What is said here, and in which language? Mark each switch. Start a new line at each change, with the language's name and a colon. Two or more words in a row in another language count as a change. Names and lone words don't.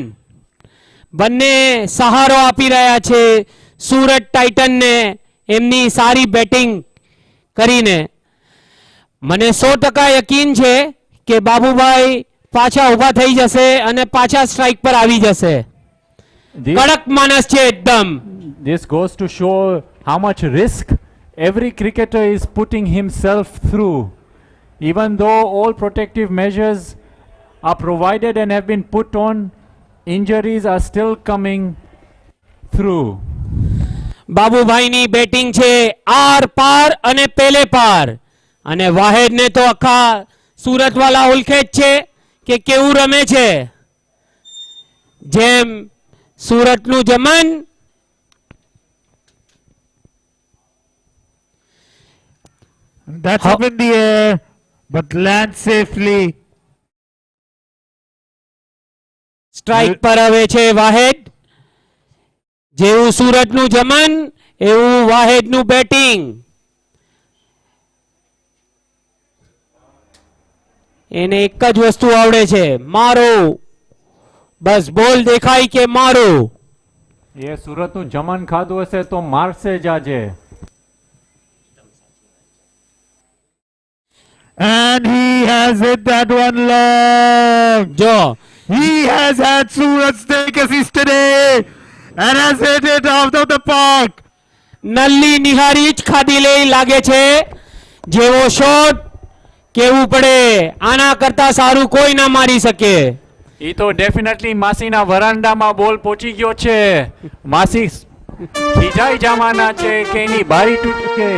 Gujarati: બંને સહારો આપી રહ્યા છે સુરત ટાઇટનને એમની સારી બેટિંગ કરીને। મને 100% યકીન છે કે બાબુભાઈ પાછા ઊભા થઈ જશે અને પાછા સ્ટ્રાઇક પર આવી જશે। કડક માણસ છે એકદમ।
English: This goes to show how much risk every cricketer is putting himself through. Even though all protective measures are provided and have been put on, injuries are still coming through.
Gujarati: બાબુભાઈની બેટિંગ છે આર પાર અને પેલે પાર, અને વાહેદને તો આખા સુરતવાળા ઓળખે જ છે કે કેવું રમે છે। જેમ સુરતનું જમન
English: That's up in the air, but lands safely.
Gujarati: સ્ટ્રાઇક પર આવે છે વાહેદ। જેવું સુરતનું જમન એવું વાહેદનું બેટિંગ। એને એક જ વસ્તુ આવડે છે, મારો। બસ બોલ દેખાય કે મારો। એ સુરતનું જમન ખાધું હશે તો મારશે જ આજે।
English: And he has hit that one long. Jo. He has had Surat's take assist today and has hit it out of the park.
Gujarati: નલ્લી નિહારી જ ખાધી લઈ લાગે છે। જેવો શોટ કેવું પડે, આના કરતા સારું કોઈ ના મારી શકે। એ તો ડેફિનેટલી માસીના વરાંડામાં બોલ પહોંચી ગયો છે। માસી ખીજાઈ જવાના છે કે એની બારી તૂટી ગઈ।